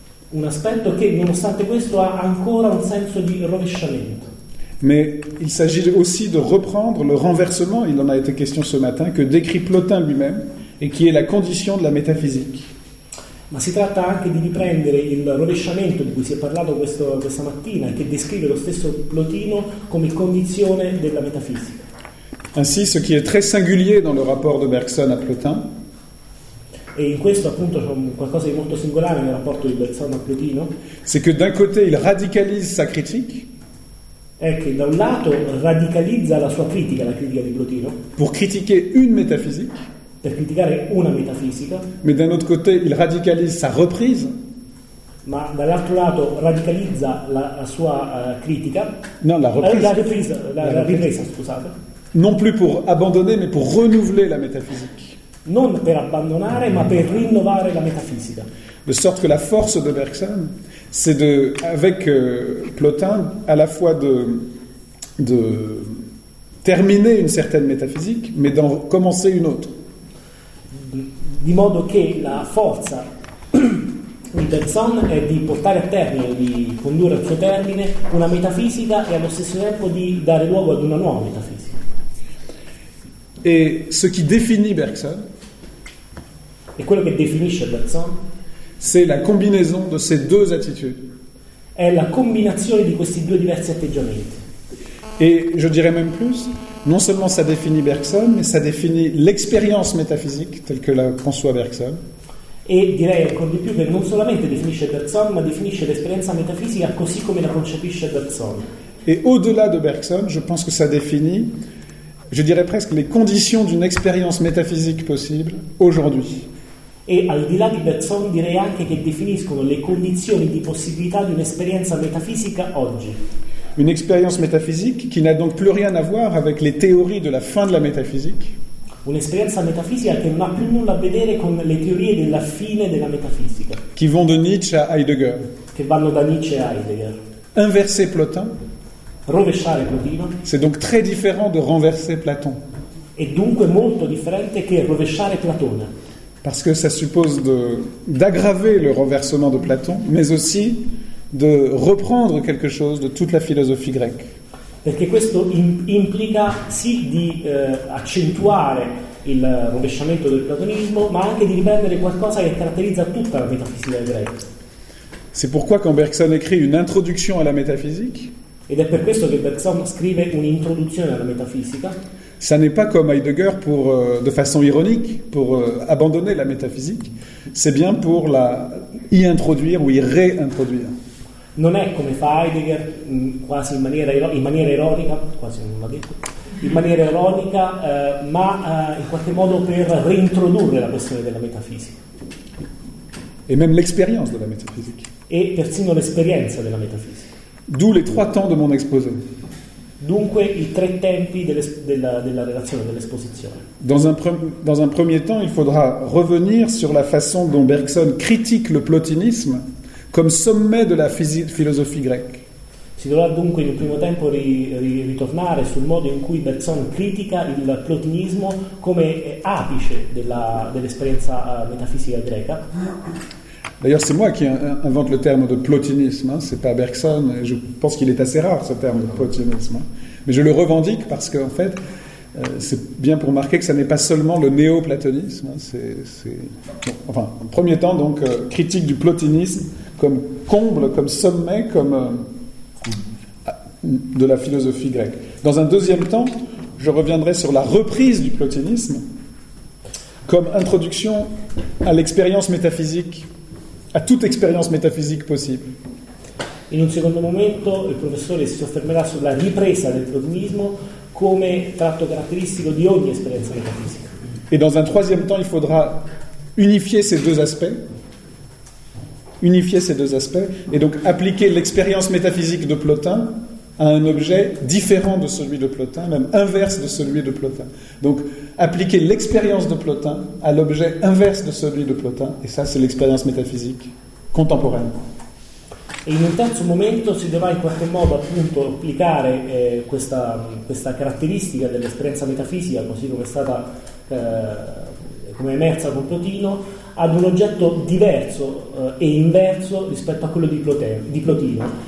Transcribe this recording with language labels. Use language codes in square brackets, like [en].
[it] Un aspetto che nonostante questo ha ancora un senso di rovesciamento. [fr] Mais il s'agit aussi de reprendre le renversement, il en a été question ce matin, que décrit Plotin lui-même et qui est la condition de la métaphysique. [it] Ma si tratta anche di riprendere il rovesciamento di cui si è parlato questa mattina e che descrive lo stesso Plotino come condizione della metafisica. [fr] Ainsi, ce qui est très singulier dans le rapport de Bergson à Plotin. [it] E in questo appunto c'è qualcosa di molto singolare nel rapporto di Bergson a Plotino. [fr] C'est que d'un côté il radicalise sa critique. [it] È che da un lato radicalizza la sua critica, la critica di Plotino, [fr] pour critiquer une métaphysique, [it] per criticare una metafisica, [fr] mais d'un autre côté il radicalise sa reprise, [it] ma dall'altro lato radicalizza la sua critica, [fr] non la reprise, [it] la ripresa, scusate, [fr] non plus pour abandonner mais pour renouveler la métaphysique, [it] non per abbandonare ma per rinnovare la metafisica, [fr] de sorte que la force de Bergson c'est de, avec Plotin, à la fois de terminer une certaine métaphysique, mais d'en commencer une autre. [it] Di modo che la forza di Bergson è di portare a termine, di condurre al suo termine una metafisica e allo stesso tempo di dare luogo ad una nuova metafisica. [fr] Et ce qui définit Bergson. [it] E quello che definisce Bergson. [fr] C'est la combinaison de ces deux attitudes. [it] È la combinazione di questi due diversi atteggiamenti. [fr] Et je dirais même plus, non seulement ça définit Bergson, mais ça définit l'expérience métaphysique telle que la conçoit Bergson. [it] Et direi ancora di più che non solamente definisce Bergson, ma definisce l'esperienza metafisica così come la concepisce Bergson. [fr] Et au-delà de Bergson, je pense que ça définit, je dirais presque, les conditions d'une expérience métaphysique possible aujourd'hui. [it] E al di là di Bergson direi anche che definiscono le condizioni di possibilità di un'esperienza metafisica oggi. [fr] Une expérience métaphysique qui n'a donc plus rien à voir avec les théories de la fin de la métaphysique. [it] Un'esperienza metafisica che non ha più nulla a vedere con le teorie della fine della metafisica. [fr] Qui vont de Nietzsche à Heidegger. [it] Che vanno da Nietzsche a Heidegger. [fr] Inverser Plotin. [it] Rovesciare Plotino. [fr] C'est donc très différent de renverser Platon. [it] È dunque molto differente che rovesciare Platone. [fr] Parce que ça suppose d'aggraver le renversement de Platon, mais aussi de reprendre quelque chose de toute la philosophie grecque. [it] Perché questo implica sì di accentuare il rovesciamento del platonismo, ma anche di riprendere qualcosa che caratterizza tutta la metafisica greca. [fr] C'est pourquoi quand Bergson écrit une introduction à la métaphysique. [it] Ed è per questo che Bergson scrive un'introduzione alla metafisica. [fr] Ça n'est pas comme Heidegger pour, de façon ironique, pour abandonner la métaphysique, c'est bien pour la y introduire ou y réintroduire. [it] Non è come fa Heidegger, quasi in maniera ironica, ma in qualche modo per reintrodurre la questione della metafisica. [fr] et même l'expérience de la métaphysique. [it] Et persino l'esperienza della metafisica. [fr] D'où les trois temps de mon exposé. [it] Dunque i tre tempi della relazione, dell'esposizione. [fr] Dans un premier temps, il faudra revenir sur la façon dont Bergson critique le plotinisme comme sommet de la philosophie grecque. [it] Si dovrà dunque in un primo tempo ritornare sul modo in cui Bergson critica il plotinismo come apice dell'esperienza metafisica greca. [fr] D'ailleurs, c'est moi qui invente le terme de plotinisme, hein. C'est pas Bergson, et je pense qu'il est assez rare ce terme de plotinisme. Hein. Mais je le revendique parce que, en fait, c'est bien pour marquer que ça n'est pas seulement le néo-platonisme. Hein. En premier temps, donc, critique du plotinisme comme comble, comme sommet, comme de la philosophie grecque. Dans un deuxième temps, je reviendrai sur la reprise du plotinisme comme introduction à l'expérience métaphysique. A toute expérience métaphysique possible. [it] In un secondo momento il professore si soffermerà sulla ripresa del platonismo come tratto caratteristico di ogni esperienza metafisica. [fr] Et dans un troisième temps, il faudra unifier ces deux aspects et donc appliquer l'expérience métaphysique de Plotin à un objet différent de celui de Plotin, même inverse de celui de Plotin. Donc, appliquer l'expérience de Plotin à l'objet inverse de celui de Plotin, et ça, c'est l'expérience métaphysique contemporaine. [it] Et in un terzo momento si dovrà in qualche modo appunto applicare questa caratteristica dell'esperienza metafisica, così come è stata come emersa con Plotino, ad un oggetto diverso e inverso rispetto a quello di Plotino.